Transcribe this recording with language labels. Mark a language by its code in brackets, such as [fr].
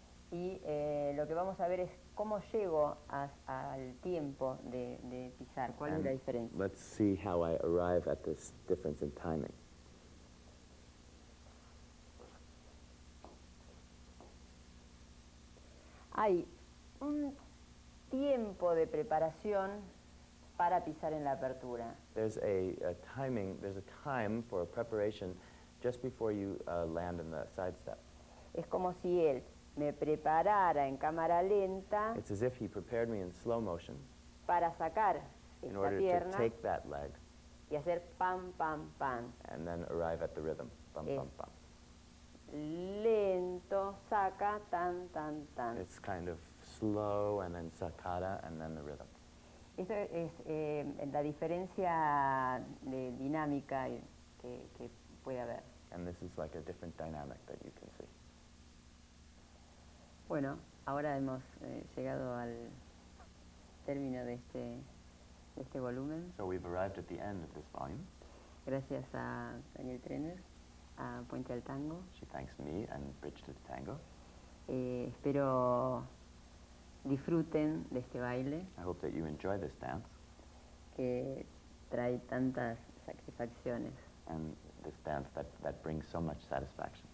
[es] Y lo que vamos a ver es cómo llego al tiempo de pisar, cuál es la diferencia. [en] Let's see how I arrive at this difference in timing. [es] Hay un tiempo de preparación para pisar en la apertura. [en] There's a timing, there's a time for a preparation just before you land in the side step. [es] Es como si él me preparara en cámara lenta [en] It's as if he prepared me in slow motion [es] para sacar [en] in [es] esta [en] order to [es] pierna [en] take that leg [es] y hacer pam, pam, pam. [en] and then arrive at the rhythm. Bum, bum, bum. [es] Lento, saca, tan, tan, tan. [en] It's kind of slow and then sacada and then the rhythm. [es] Esto es la diferencia de dinámica que puede haber. [en] And this is like a different dynamic that you can see. [es] Bueno, ahora hemos llegado al término de este volumen. [en] So we've arrived at the end of this volume. [es] Gracias a Daniel Trenner, a Puente al Tango. [en] She thanks me and Bridge to the Tango. [es] Espero disfruten de este baile [en] I hope that you enjoy this dance [es] que trae tantas satisfacciones. [en] and this dance that brings so much satisfaction.